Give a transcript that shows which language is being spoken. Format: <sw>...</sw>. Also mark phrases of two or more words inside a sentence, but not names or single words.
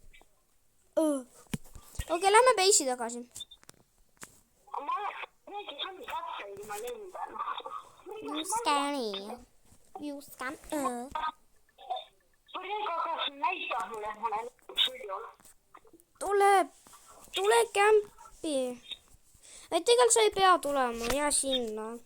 <et>Okei, lähme base'i tagasi.</et> <en>You scary. You scam.</en> <et>Tule kämpi. Et tegelikult sa ei pea tulema, jää sinna.</et>